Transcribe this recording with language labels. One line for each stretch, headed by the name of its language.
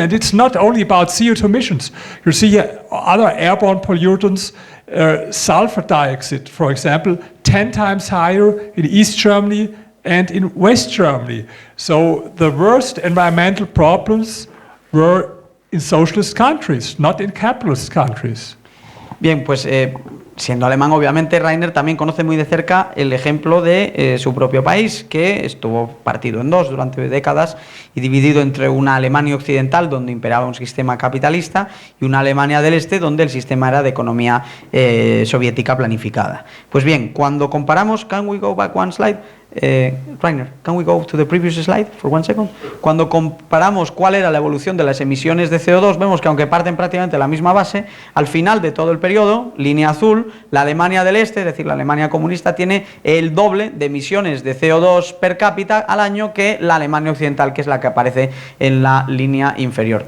English: And it's not only about CO2 emissions. You see here other airborne pollutants, sulfur dioxide, for example, 10 times higher in East Germany and in West Germany. So the worst environmental problems were in socialist countries, not in capitalist countries.
Spanish: Bien, pues siendo alemán, obviamente, Rainer también conoce muy de cerca el ejemplo de su propio país, que estuvo partido en dos durante décadas y dividido entre una Alemania occidental, donde imperaba un sistema capitalista, y una Alemania del Este, donde el sistema era de economía soviética planificada. Pues bien, cuando comparamos,
English: can we go back one slide? Rainer, can we go to the previous slide for 1 second?
Spanish: Cuando comparamos cuál era la evolución de las emisiones de CO2, vemos que aunque parten prácticamente de la misma base, al final de todo el periodo, línea azul, la Alemania del Este, es decir, la Alemania comunista, tiene el doble de emisiones de CO2 per cápita al año que la Alemania occidental, que es la que aparece en la línea inferior.